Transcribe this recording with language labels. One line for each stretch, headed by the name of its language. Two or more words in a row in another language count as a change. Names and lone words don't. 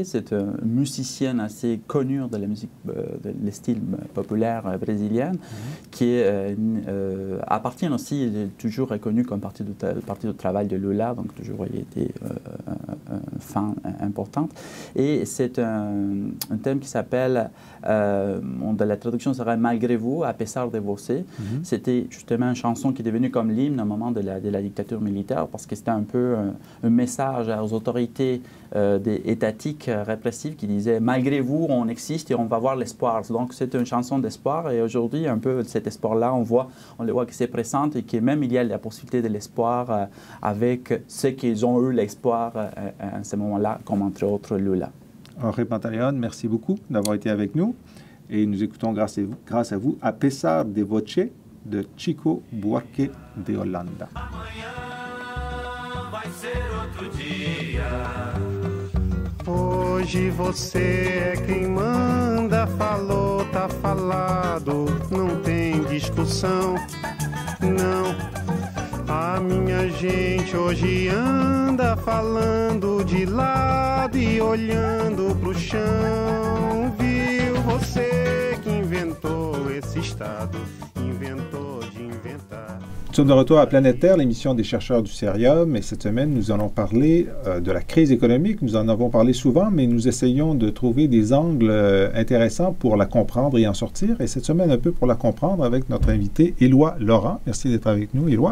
French: C'est un musicien assez connu de la musique, de style populaire brésilienne, qui appartient aussi, il est toujours reconnu comme parti de travail de Lula, donc toujours il a été un fan importante. Et c'est un thème qui s'appelle, la traduction serait « Malgré vous,
Portuguese: à pesar de você ».
French: C'était justement une chanson qui est devenue comme l'hymne au moment de la dictature militaire, parce que c'était un peu un message aux autorités étatiques répressives qui disaient « Malgré vous, on existe et on va voir l'espoir ». Donc c'est une chanson d'espoir, et aujourd'hui, un peu cet espoir-là, on le voit qui se présente, et que même il y a la possibilité de l'espoir avec ceux qui ont eu l'espoir à ce moment-là, comme entre autres Lula. Jorge Pantaleón, merci beaucoup d'avoir été avec nous, et nous écoutons grâce à vous « A pesar de voce » de Chico Buarque de Holanda.
Portuguese: Hoje você é quem manda, falou, tá falado, não tem discussão, não. A minha gente hoje anda falando de lado e olhando pro chão. Viu você que inventou esse estado, inventou de inventar.
French: Nous sommes de retour à Planète Terre, l'émission des chercheurs du Cerium, et cette semaine, nous allons parler de la crise économique. Nous en avons parlé souvent, mais nous essayons de trouver des angles intéressants pour la comprendre et en sortir. Et cette semaine, un peu pour la comprendre avec notre invité, Éloi Laurent. Merci d'être avec nous, Éloi.